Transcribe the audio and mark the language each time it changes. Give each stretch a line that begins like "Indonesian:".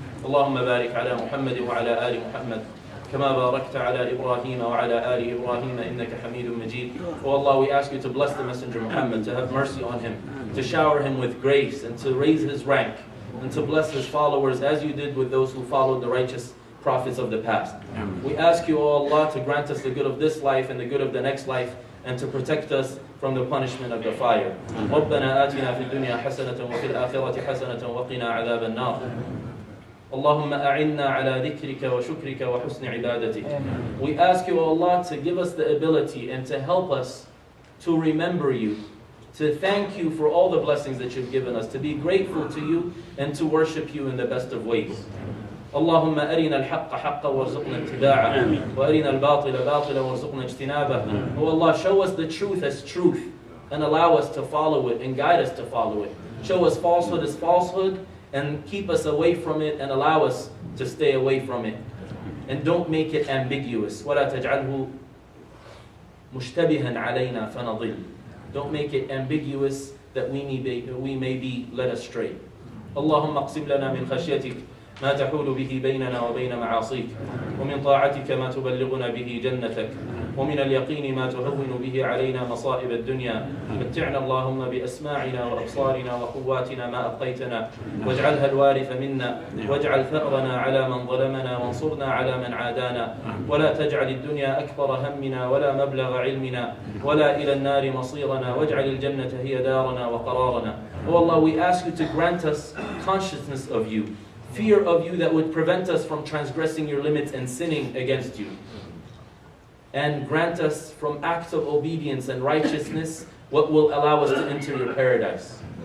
Arabic: اللهم بارك على محمد وعلى آل محمد كما باركت على إبراهيم وعلى آل إبراهيم إنك حميد مجيد.
English: Oh Allah, we ask you to bless the Messenger Muhammad, to have mercy on him, to shower him with grace, and to raise his rank, and to bless his followers as you did with those who followed the righteous prophets of the past. We ask you, O Allah, to grant us the good of this life and the good of the next life, and to protect us from the punishment of the fire.
Arabic: ربنا آتنا في الدنيا حسنة وفي الآخرة حسنة وقنا عذاب النار. اللهم أعنا على ذكرك وشكرك وحسن عبادتك.
English: We ask you, O Allah, to give us the ability and to help us to remember you, to thank you for all the blessings that you've given us, to be grateful to you and to worship you in the best of ways.
Arabic: اللهم أرنا الحق حقا وارزقنا اتباعه وأرنا الباطل باطلا وارزقنا اجتنابه.
English: Oh Allah, show us the truth as truth and allow us to follow it and guide us to follow it. Show us falsehood as falsehood and keep us away from it and allow us to stay away from it. And don't make it ambiguous.
Arabic: ولا تجعله مشتبها علينا فنضل.
English: Don't make it ambiguous that we may be led astray.
Arabic: اللهم اقسم لنا من خشيتك ما تحول به بيننا وبين معاصيك ومن طاعتك ما تبلغنا به جنتك ومن اليقين ما تهون به علينا مصائب الدنيا. متعنا اللهم بأسماعنا وأبصارنا وقواتنا ما أبقيتنا واجعلها الوارث منا واجعل ثأرنا على من ظلمنا وانصرنا على من عادانا ولا تجعل الدنيا أكبر همنا ولا مبلغ علمنا ولا إلى النار مصيرنا واجعل الجنة هي دارنا وقرارنا.
English: Oh Allah, we ask you to grant us consciousness of you, fear of you that would prevent us from transgressing your limits and sinning against you. And grant us from acts of obedience and righteousness what will allow us to enter your paradise.